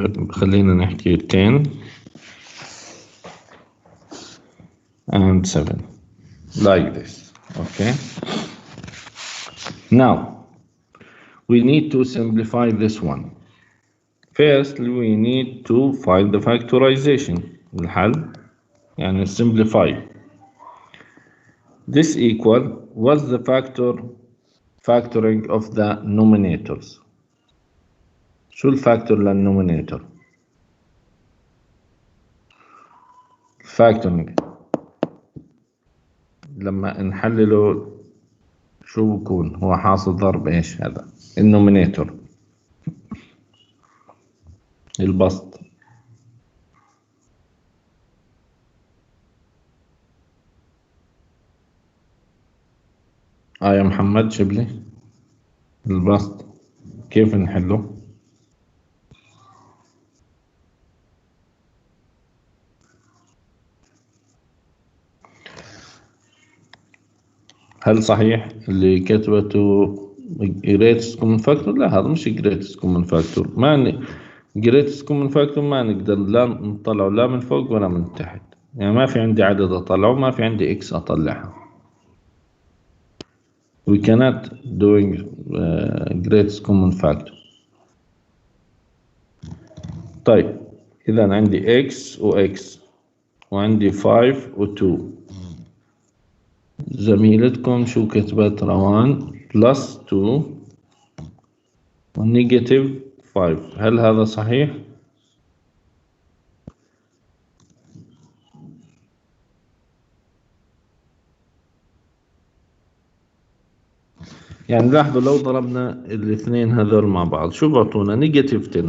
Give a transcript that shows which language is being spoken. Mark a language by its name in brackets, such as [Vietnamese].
[Arabic] خلينا نحكي [English] 10 and 7 like this. Okay, now we need to simplify this one. First we need to find the factorization. [Arabic] الحل يعني simplify. [English] This equal, what's the factoring of the numerators? [Arabic] شو الفاكتور للنومينيتور؟ factoring لما نحلله شو بكون؟ هو حاصل ضرب ايش هذا؟ النومينيتور البسط. يا محمد شبلي البسط كيف نحله؟ هل صحيح اللي كتبته greatest common factor؟ لا، هذا مش greatest common factor. ما greatest common factor ما نقدر لا نطلعه لا من فوق ولا من تحت. يعني ما في عندي عدد اطلعه، ما في عندي x اطلعها. [English] We cannot doing greatest common factor. [Arabic] طيب إذا عندي x و x وعندي 5 و 2. زميلتكم شو كتبت روان؟ plus 2 و negative 5. هل هذا صحيح؟ يعني لاحظوا لو ضربنا الاثنين هذول مع بعض شو بعطونا؟ نيجاتيف 10.